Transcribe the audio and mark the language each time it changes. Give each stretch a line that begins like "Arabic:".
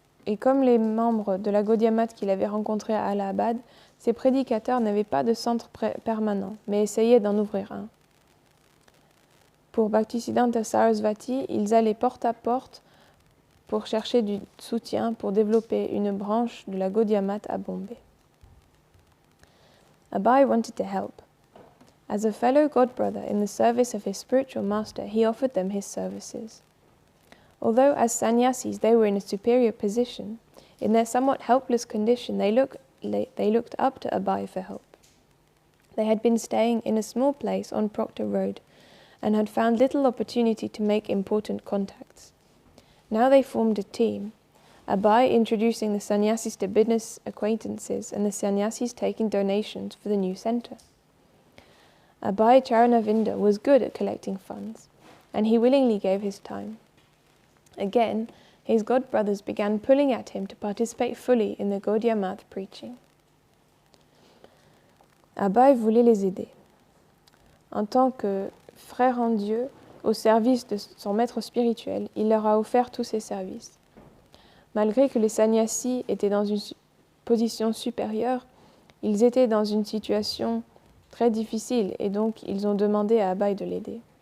French: Et comme les membres de la Gaudiya Math qu'il avait rencontrés à Allahabad, ces prédicateurs n'avaient pas de centre permanent, mais essayaient d'en ouvrir un. Pour Bhaktisiddhanta Sarasvati, ils allaient porte à porte pour chercher du soutien pour développer une branche de la Gaudiya Math à Bombay.
English: Abai wanted to help. As a fellow godbrother in the service of his spiritual master, he offered them his services. Although as sannyasis they were in a superior position, in their somewhat helpless condition they looked up to Abai for help. They had been staying in a small place on Proctor Road and had found little opportunity to make important contacts. Now they formed a team, Abai introducing the sannyasis to business acquaintances and the sannyasis taking donations for the new centre. Abai Charanavinda was good at collecting funds, and he willingly gave his time. Again, his godbrothers began pulling at him to participate fully in the Gaudiya Math preaching.
French: Abai voulait les aider. En tant que frère en Dieu, au service de son maître spirituel, il leur a offert tous ses services. Malgré que les sannyasis étaient dans une position supérieure, ils étaient dans une situation très difficile et donc ils ont demandé à Abai de l'aider.